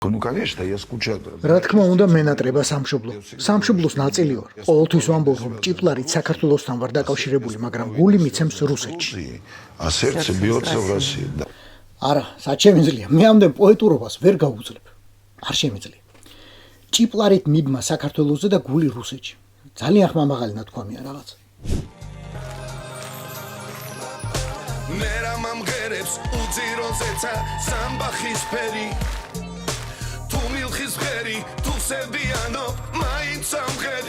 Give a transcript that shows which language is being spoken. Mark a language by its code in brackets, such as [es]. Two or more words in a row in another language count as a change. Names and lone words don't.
[ru] Ну, конечно, я скучал. [ka] რა თქმა უნდა, მენატრება სამშობლო. სამშობლოს ნაწილი ვარ. ყოველთვის ვამბობ, რომ ჭიპლარით საქართველოსთან ვარ დაკავშირებული, მაგრამ გული მიცემს რუსეთში. [ru] А сердце бьется в России. Да. [ka] არა, სად შემიძლია? მე ამდენ პოეტურობას ვერ გავუძლებ. არ შემიძლია. ჭიპლარით მიბმა საქართველოსზე და გული რუსეთში. ძალიან ხმამაღალი ნათქვამია რაღაც. ნერა მომღერებს უძიროზეცა სამბახის ფერი თუ მილხის ღერი თუ სევიანო მაინც ამღერი